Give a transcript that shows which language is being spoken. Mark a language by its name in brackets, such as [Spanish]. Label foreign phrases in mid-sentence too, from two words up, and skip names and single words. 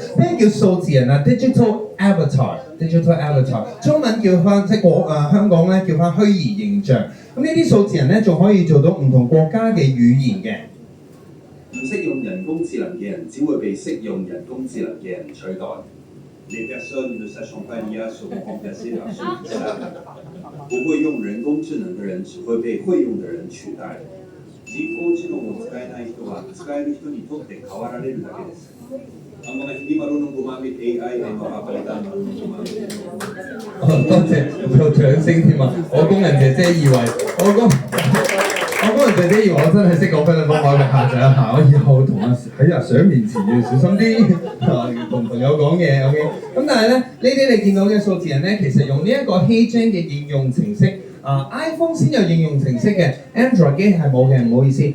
[Cantonese] 咩叫數字人啊 ？ [English] Digital avatar， [Cantonese] 中文叫翻即係香港咧叫翻虛擬形象。咁呢啲數字人咧仲可以做到唔同國家嘅語言嘅。唔識用人工智能嘅人，只會被識用人工智能嘅人取代。 [French] Les personnes ne sachant pas l'IA seront remplacées par ceux qui savent。 [Cantonese] 不會用人工智能嘅人，只會被會用嘅人取代。 [Japanese] 人工智能を使えない人は使える人にとって代わられるだけです。 [Filipino] Ang mga hindi marunong gumamit AI ay mapapalitan ng gumamit。 [Cantonese] 多謝有掌聲添啊！我工人姐姐以為我工人姐姐以為我真係識講菲律賓話嘅下載一下，我以後同喺阿 Sir 面前要小心啲，同朋友講嘢 OK。咁但係咧，呢啲你見到嘅數字人咧，其實用呢一個 HeyGen 嘅應用程式。iPhone 先有應用程式嘅 ，Android 機係冇嘅，唔好意思。